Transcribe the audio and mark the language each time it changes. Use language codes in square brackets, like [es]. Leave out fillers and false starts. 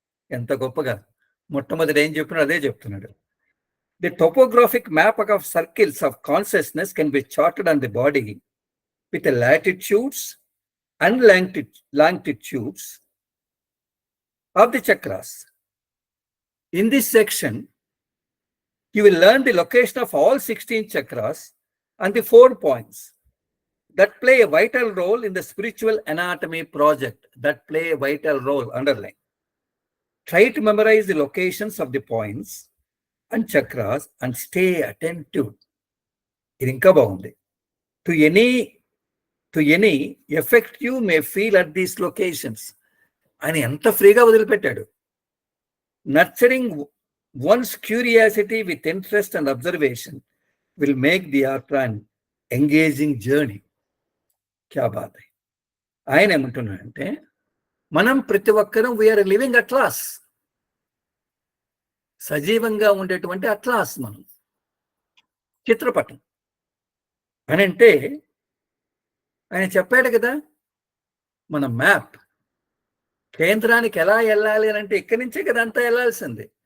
[te] ఎంత గొప్పగా మొట్టమొదటి ఏం చెప్పినాడు అదే చెప్తున్నాడు. [en] The topographic map of circles of consciousness can be charted on the body with latitudes and longitudes of the chakras. In this section, you will learn the location of all 16 chakras and the 4 points that play a vital role in the spiritual anatomy project. That play a vital role, underline. Try to memorize the locations of the points and chakras and stay attentive. [te] ఇది ఇంకా బాగుంది. [en] To any effect you may feel at these locations. [te] ఆయన ఎంత ఫ్రీగా వదిలిపెట్టాడు. [en] Nurturing one's curiosity with interest and observation will make the yatra and engaging journey. [hi] క్యా bath. [te] ఆయన ఏమంటున్నాడంటే మనం ప్రతి ఒక్కరం [en] we are living atlas, [te] సజీవంగా ఉండేటువంటి అట్లాస్, మనం చిత్రపటం అని అంటే ఆయన చెప్పాడు కదా, మన మ్యాప్ కేంద్రానికి ఎలా వెళ్ళాలి అని అంటే ఇక్కడి నుంచే కదా అంతా వెళ్ళాల్సింది.